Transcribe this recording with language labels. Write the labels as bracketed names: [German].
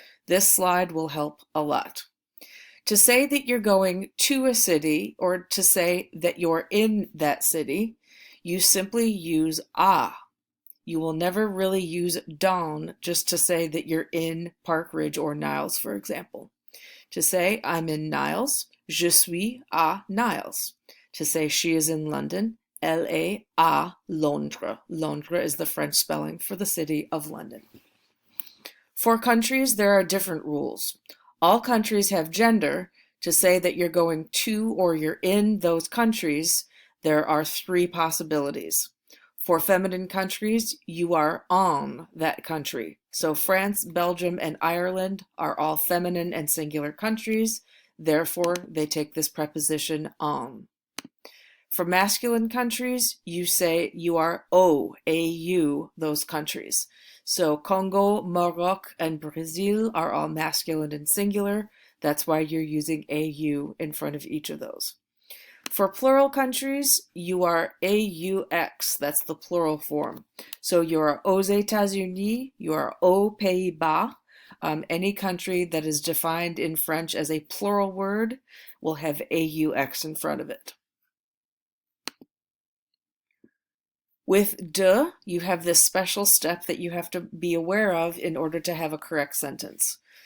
[English] This slide will help a lot. To say that you're going to a city or to say that you're in that city, you simply use a. You will never really use dans just to say that you're in Park Ridge or Niles, for example. To say I'm in Niles, [French] je suis à Niles. [English] To say she is in London, [French] elle est à Londres. [English] Londres is the French spelling for the city of London. For countries, there are different rules. All countries have gender. To say that you're going to or you're in those countries, there are three possibilities. For feminine countries, you are en that country. So France, Belgium, and Ireland are all feminine and singular countries. Therefore, they take this preposition en. For masculine countries, you say you are au, those countries. So Congo, Maroc, and Brazil are all masculine and singular. That's why you're using au in front of each of those. For plural countries, you are aux, that's the plural form. So you are aux États-Unis, you are aux Pays-Bas. Any country that is defined in French as a plural word will have aux in front of it. With de, you have this special step that you have to be aware of in order to have a correct sentence.